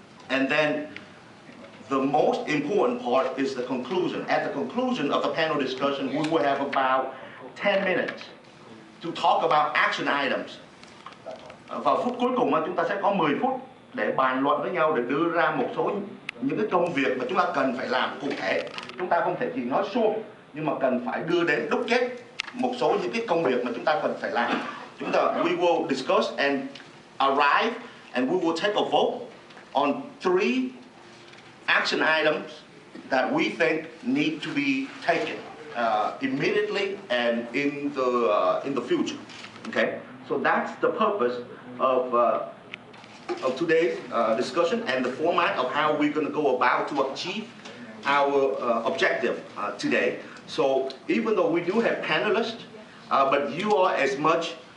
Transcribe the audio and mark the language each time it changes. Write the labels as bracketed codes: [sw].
[en] And then the most important part is the conclusion. At the conclusion of the panel discussion, we will have about 10 minutes to talk about action items. [vi] Vào phút cuối cùng chúng ta sẽ có 10 phút để bàn luận với nhau, để đưa ra một số những cái công việc mà chúng ta cần phải làm cụ thể. Chúng ta không thể chỉ nói suông, nhưng mà cần phải đưa đến đúc kết một số những cái công việc mà chúng ta cần phải làm. [en] We will discuss and arrive and we will take a vote on 3 action items that we think need to be taken immediately and in the future. Okay, so that's the purpose of today's discussion and the format of how we're going to go about to achieve our objective today. So even though we do have panelists, but you are as much